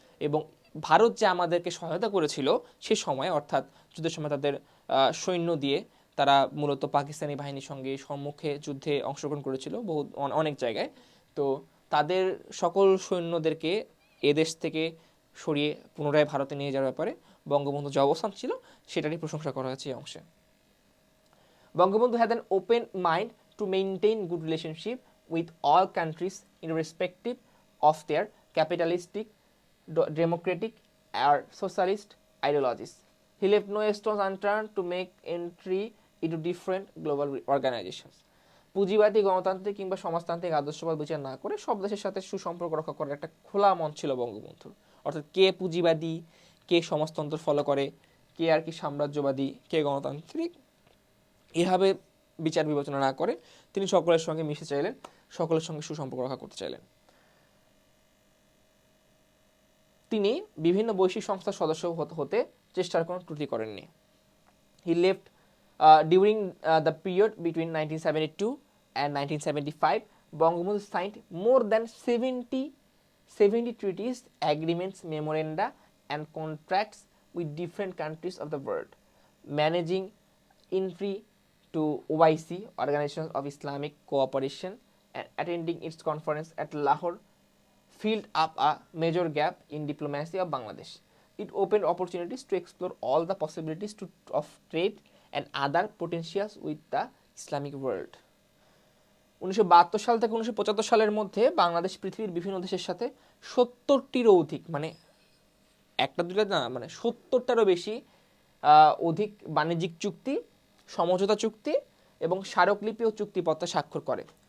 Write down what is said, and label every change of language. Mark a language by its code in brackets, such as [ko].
[bn] এবং ভারত যে আমাদেরকে সহায়তা করেছিল সে সময়, অর্থাৎ যুদ্ধের সময় তাদের সৈন্য দিয়ে তারা মূলত পাকিস্তানি বাহিনীর সঙ্গে সম্মুখে যুদ্ধে অংশগ্রহণ করেছিল অনেক জায়গায়। তো তাদের সকল সৈন্যদেরকে এদেশ থেকে সরিয়ে পুনরায় ভারতে নিয়ে যাওয়ার ব্যাপারে বঙ্গবন্ধু যে অবস্থান ছিল সেটারই প্রশংসা করা হয়েছে এই অংশে। [en] Bangabandhu had an open mind to maintain good relationship with all countries irrespective of their capitalistic, democratic or socialist ideologies. He left no stone unturned to make entry into different global organizations. [bn] পুঁজিবাদী, গণতান্ত্রিক কিংবা সমাজতান্ত্রিক আদর্শবাদ বিচার না করে সব দেশের সাথে সুসম্পর্ক রক্ষা করার একটা খোলা মন ছিল বঙ্গবন্ধুর। অর্থাৎ কে পুঁজিবাদী, কে সমাজতন্ত্র ফলো করে, কে আর কি সাম্রাজ্যবাদী, কে গণতান্ত্রিক, এভাবে বিচার বিবেচনা না করে তিনি সকলের সঙ্গে মিশে চাইলেন, সকলের সঙ্গে সুসম্পর্ক রক্ষা করতে চাইলেন। তিনি বিভিন্ন বৈশ্বিক সংস্থার সদস্য হতে চেষ্টার কোনো ত্রুটি করেননি। [en] He left during the period between 1972 and 1975, Bangabandhu signed more than 70 treaties, agreements, memoranda and contracts with different countries of the world, managing entry to OIC, Organization of Islamic Cooperation, and attending its conference at Lahore filled up a major gap in diplomacy of Bangladesh. It opened opportunities to explore all the possibilities of trade and other potentials with the Islamic world. [bn] 1972 সাল থেকে 1975 সালের মধ্যে বাংলাদেশ পৃথিবীর বিভিন্ন দেশের সাথে 70টিরও অধিক, মানে একটা দুটো না, মানে 70টারও বেশি অধিক বাণিজ্যিক চুক্তি, সমঝোতা চুক্তি এবং স্মারকলিপি ও চুক্তিপত্র স্বাক্ষর করে।